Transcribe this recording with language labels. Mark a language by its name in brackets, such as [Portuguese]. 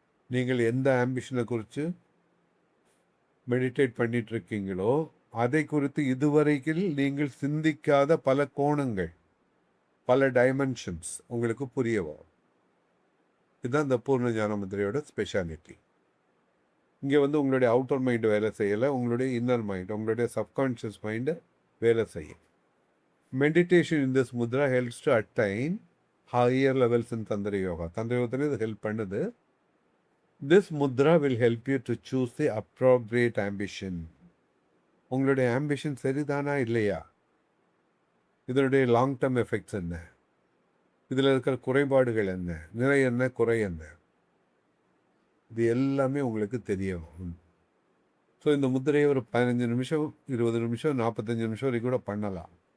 [Tamil] நீங்கள் எந்த ஆம்பிஷனை குறித்து மெடிடேட் பண்ணிட்டு இருக்கீங்களோ அதை குறித்து இதுவரைக்கும் நீங்கள் சிந்திக்காத பல கோணங்கள், பல டைமென்ஷன்ஸ் உங்களுக்கு புரிய வரும். இதுதான் இந்த பூர்ண ஞான முதிரையோட ஸ்பெஷாலிட்டி. இங்கே வந்து உங்களுடைய அவுட்டர் மைண்டு வேலை செய்யலை, உங்களுடைய இன்னர் மைண்ட், உங்களுடைய சப்கான்ஷியஸ் மைண்டு வேலை செய்யும். [English] Meditation in this mudra helps to attain higher levels in Tantra Yoga. [Tamil] Tantra Yoga இது ஹெல்ப் பண்ணுது. [English] This mudra will help you to choose the appropriate ambition. [Tamil] உங்களுடைய ambition சரிதானா இல்லையா, இதனுடைய லாங் டேர்ம் எஃபெக்ட்ஸ் என்ன, இதில் இருக்கிற குறைபாடுகள் என்ன, நிறை என்ன, குறை என்ன, இது எல்லாமே உங்களுக்கு தெரியும். ஸோ இந்த முத்திரையை ஒரு 15 நிமிஷம், 20 நிமிஷம், 45 நிமிஷம் வரைக்கும் கூட பண்ணலாம்.